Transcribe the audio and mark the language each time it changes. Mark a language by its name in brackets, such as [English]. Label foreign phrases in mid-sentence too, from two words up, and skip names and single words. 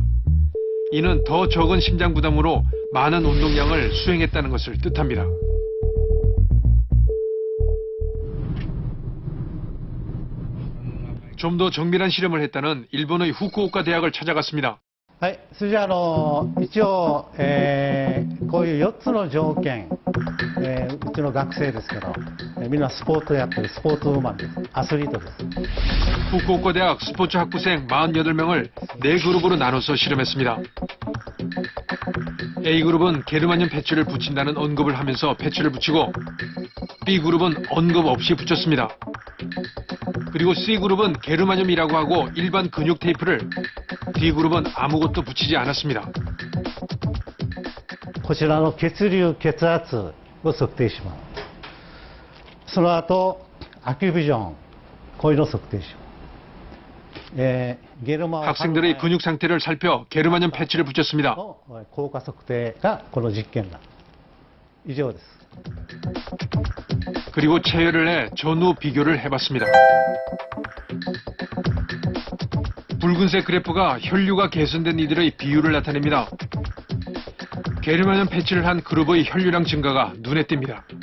[Korean] 이는 더 적은 심장 부담으로 많은 운동량을 수행했다는 것을 뜻합니다. 좀 더 정밀한 실험을 했다는 일본의 후쿠오카 대학을 찾아갔습니다. [Japanese] はい、それじゃあ、一応、 こういう4つの条件、うちの学生ですけど、みんなスポーツをやってるスポーツウーマンです。アスリートです。 [Korean] 후쿠오카대학 스포츠 학부생 48명을 4그룹으로 나눠서 실험했습니다. A그룹은 게르마늄 패치를 붙인다는 언급을 하면서 패치를 붙이고 B그룹은 언급 없이 붙였습니다. 그리고 C그룹은 게르마늄이라고 하고 일반 근육 테이프를, D그룹은 아무것도 붙이지 않았습니다. [Japanese] こちらの血流血圧を測定します。その後アキュビジョン、こういうのを測定します。 [Korean] 학생들의 근육 상태를 살펴 게르마늄 패치를 붙였습니다. [Japanese] 効果測定がこの実験だ。以上です。 [Korean] 그리고 체열을 해 전후 비교를 해봤습니다. 붉은색 그래프가 혈류가 개선된 이들의 비율을 나타냅니다. 게르마늄 패치를 한 그룹의 혈류량 증가가 눈에 띕니다.